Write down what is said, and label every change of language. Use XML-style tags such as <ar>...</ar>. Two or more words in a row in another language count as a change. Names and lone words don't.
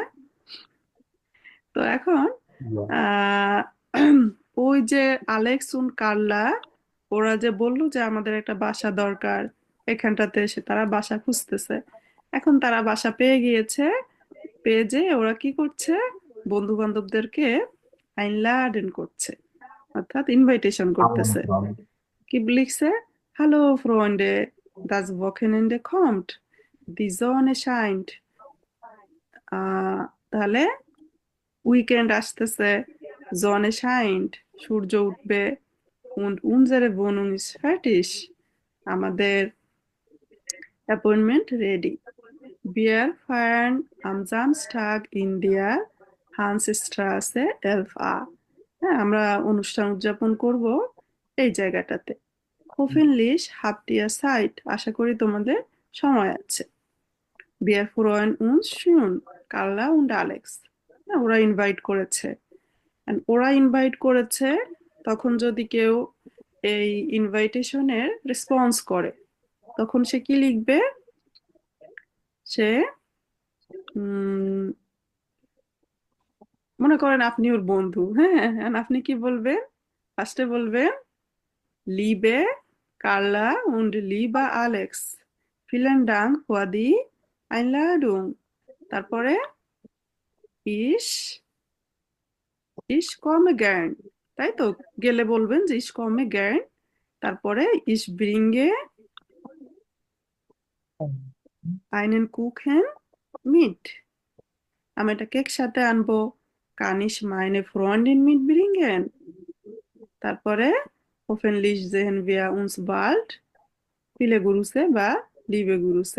<bn>তো এখন আহ ওই যে আলেক্স উন কার্লা, ওরা যে বললো যে আমাদের একটা বাসা দরকার, এখানটাতে এসে তারা বাসা খুঁজতেছে। এখন তারা বাসা পেয়ে গিয়েছে, পেয়ে যে ওরা কি করছে, বন্ধু বান্ধবদেরকে আইনলাডেন করছে, অর্থাৎ ইনভাইটেশন করতেছে। আমন্ত্রণ। কি লিখছে?</bn> <de>Hallo Freunde, das Wochenende kommt, die Sonne scheint।</de> <bn>তাহলে উইকেন্ড আসতেছে,</bn> <de>Sonne scheint,</de> <bn>সূর্য উঠবে,</bn> <de>und unsere Wohnung ist fertig,</de> <bn>আমাদের অ্যাপয়েন্টমেন্ট রেডি।</bn> <de>Wir feiern am Samstag in der Hansstraße 11a।</de> <bn>হ্যাঁ, আমরা অনুষ্ঠান উদযাপন করব এই জায়গাটাতে।</bn> <de>Hoffentlich habt ihr Zeit,</de> <bn>আশা করি তোমাদের সময় আছে।</bn> <de>Wir freuen uns schon, কার্লা und Alex।</de> <bn>হ্যাঁ, ওরা ইনভাইট করেছে। And ওরা ইনভাইট করেছে, তখন যদি কেউ এই ইনভাইটেশনের রেসপন্স করে তখন সে কি লিখবে? সে মনে করেন আপনি ওর বন্ধু, হ্যাঁ, and আপনি কি বলবেন? ফার্স্টে বলবেন</bn> <de>liebe Carla und lieber Alex, vielen Dank für die Einladung. তারপরে ich ich komme gern,</de> <bn>তাই তো? গেলে বলবেন যে</bn> <de>ich komme gern, তারপরে ich bringe einen Kuchen mit,</de> <bn>আমি এটা কেক সাথে আনবো,</bn> <de>kann ich meine Freundin mit bringen, তারপরে hoffentlich sehen wir uns bald viele Grüße বা liebe Grüße.</de>